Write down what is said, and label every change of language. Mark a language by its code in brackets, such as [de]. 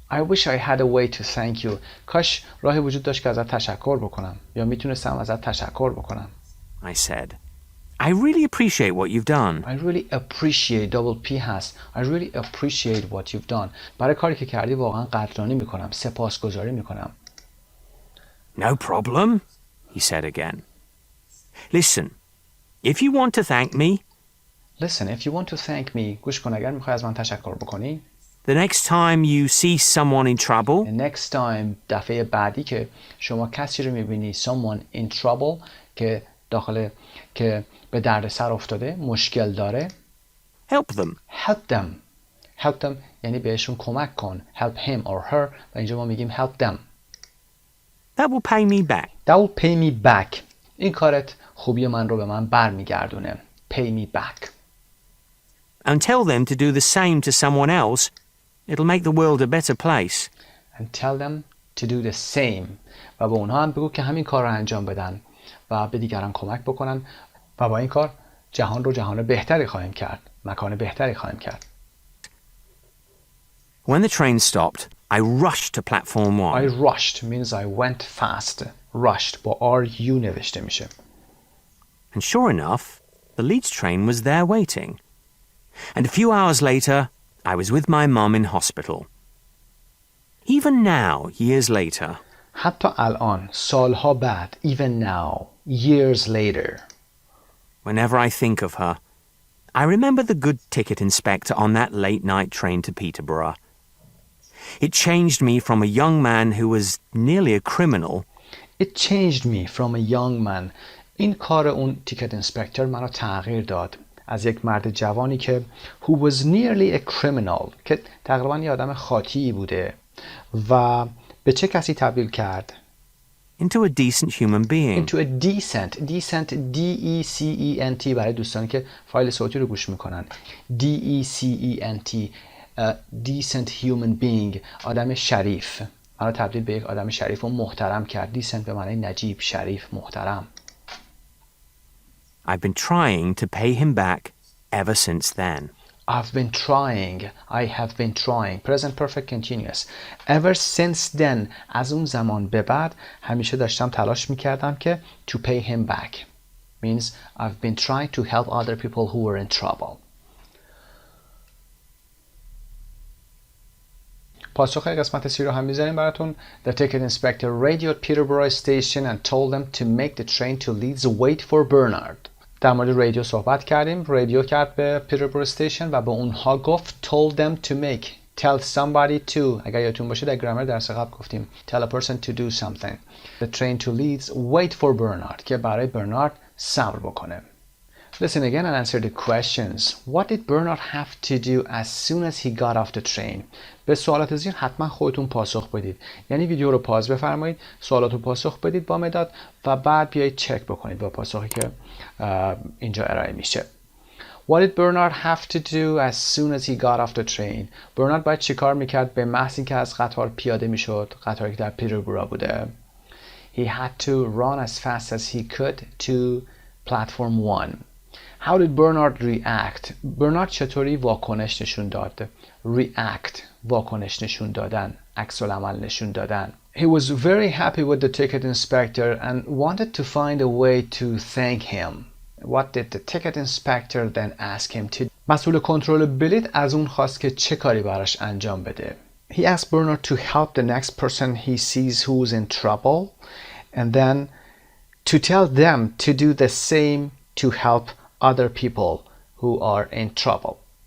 [en] I wish I had a way to thank you. [fa] کاش راهی وجود داشت که ازت تشکر بکنم یا میتونستم ازت تشکر بکنم. [en] I said. I really appreciate what you've done. I really appreciate double P هست. I really appreciate what you've done. [fa] برای کاری که کردی واقعا قدردانی میکنم. سپاسگزاری میکنم. [en] No problem, he said again. Listen, if you want to thank me... Listen, if you want to thank me. [fa] گوش کن اگر میخوای از من تشکر بکنی. [en] The next time you see someone in trouble... The next time [fa] دفعه بعدی که شما کسی رو میبینی [en] someone in trouble [fa] که که به دردسر افتاده، مشکل داره. [en] Help them. Help them. Help them [fa] یعنی بهشون کمک کن. [en] Help him or her [fa] و اینجا ما میگیم [en] help them. That will pay me back. That will pay me back. [fa] این کارت خوبی من رو به من برمیگردونه. [en] Pay me back. And tell them to do the same to someone else. It'll make the world a better place. And tell them to do the same. [fa] و به اونها هم بگو که همین کار رو انجام بدن و به دیگران کمک بکنن و با این کار جهان رو جهان بهتری خواهیم کرد. مکان بهتری خواهیم کرد. [en] When the train stopped, I rushed to platform 1. I rushed means I went fast. [fa] Rushed با R-U نوشته میشه. [en] And sure enough, the Leeds train was there waiting. And a few hours later, I was with my mum in hospital. Even now, years later... [fa] حتی الان، سالها بعد, [en] even now, years later. Whenever I think of her, I remember the good ticket inspector on that late-night train to Peterborough. It changed me from a young man who was nearly a criminal. It changed me from a young man. [fa] این کار اون تیکت اینسپکتور منو تغییر داد. از یک مرد جوانی که [en] who was nearly a criminal [fa] که تقریبا یه آدم خاطی بوده و به چه کسی تبدیل کرد؟ [en] Into a decent human being. Into a decent [fa] D-E-C-E-N-T برای دوستانی که فایل صوتی رو گوش میکنن. [en] D-E-C-E-N-T decent human being [fa] آدم شریف. منو تبدیل به یک آدم شریف و محترم کرد. decent به معنی نجیب، شریف، محترم. [en] I've been trying to pay him back ever since then. I've been trying. I have been trying. Present perfect continuous. Ever since then. [fa] از اون زمان به بعد همیشه داشتم تلاش میکردم که [en] to pay him back. Means I've been trying to help other people who were in trouble. [fa] پاسخ قسمت 3 رو هم میذاریم براتون. [en] The ticket inspector radioed Peterborough station and told them to make the train to Leeds wait for Bernard. [fa] در مورد رادیو صحبت کردیم. رادیو کرد به پیتربورو استیشن و به اونها گفت [en] told them to make tell somebody to. [fa] اگر یادتون باشه در گرامر درس قبل گفتیم [en] tell a person to do something. The train to Leeds wait for Bernard [fa] که برای برنارد صبر بکنه. [en] Listen again and answer the questions. What did Bernard have to do as soon as he got off the train? [fa] به سوالات زیر حتما خودتون پاسخ بدید. یعنی ویدیو رو پاز بفرمایید، سوالات رو پاسخ بدید با مداد و بعد بیایید چک بکنید با پاسخی که اینجا ارائه میشه. [en] What did Bernard have to do as soon as he got off the train? [fa] برنارد باید چیکار میکرد به محض اینکه از قطار پیاده میشد؟ قطاری که در پیتربرا بوده. [en] He had to run as fast as he could to platform 1. How did Bernard react? [fa] برنارد چطوری واکنش نشون داد؟ React، واکنش نشون دادن، عکس العمل نشون دادن. [en] He was very happy with the ticket inspector and wanted to find a way to thank him. What did the ticket inspector then ask him to do? [fa] مسئول کنترل بلیط از اون خواست که چه کاری براش انجام بده. [en] He asked Bernard to help the next person he sees who's in trouble and then to tell them to do the same to help other people who are in trouble.